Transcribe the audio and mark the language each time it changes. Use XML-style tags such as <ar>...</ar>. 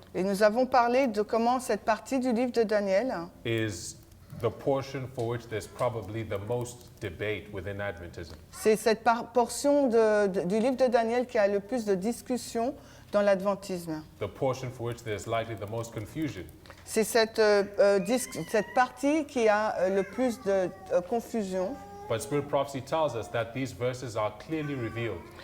<fr>Et nous avons parlé de comment cette partie du livre de Daniel</fr> <en>is the portion for which there's probably the most debate within Adventism.</en> <fr>c'est cette portion du livre de Daniel qui a le plus de discussions dans l'adventisme.</fr> <en>The portion for which there's likely the most confusion.</en> <fr>C'est cette partie qui a le plus de confusion.</fr> <en>But Spirit Prophecy tells us that these verses are clearly revealed.</en>